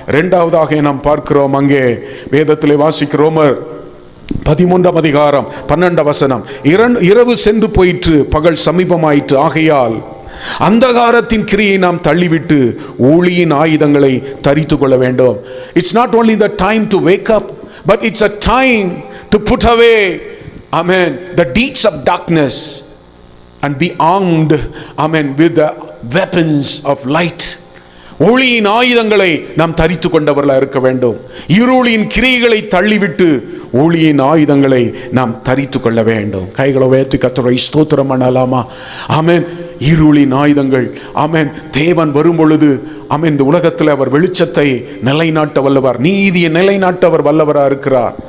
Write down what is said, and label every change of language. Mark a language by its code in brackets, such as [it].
[ta] இரண்டாவதாக நாம் பார்க்கிறோம், அங்கே வேதத்திலே வாசிக்கிறோம், ரோமர் 13ஆம் அதிகாரம் 12 வசனம், இரவு சென்று போயிற்று, பகல் சமீபமாயிற்று, ஆகையால் அந்தகாரத்தின் கிரியை நாம் தள்ளிவிட்டு ஒளியின் ஆயுதங்களை தரித்து கொள்ள வேண்டும். [en] It's not only the time to wake up, but it's a time to put away, amen, the deeds of darkness and be armed, amen, with the weapons of light. [ta] ஒளியின் ஆயுதங்களை நாம் தரித்து கொண்டவர்களாக இருக்க வேண்டும். இருளின் கிரியைகளை தள்ளிவிட்டு ஒளியின் ஆயுதங்களை நாம் தரித்து கொள்ள வேண்டும். கைகளை உயர்த்தி கர்த்தரை ஸ்தோத்திரம் பண்ணலாமா? ஆமென். இருளின் ஆயுதங்கள், ஆமென். தேவன் வரும் பொழுது, ஆமென், இந்த உலகத்தில் அவர் வெளிச்சத்தை நிலைநாட்ட வல்லவர், நீதியை நிலைநாட்ட அவர் வல்லவராக இருக்கிறார்.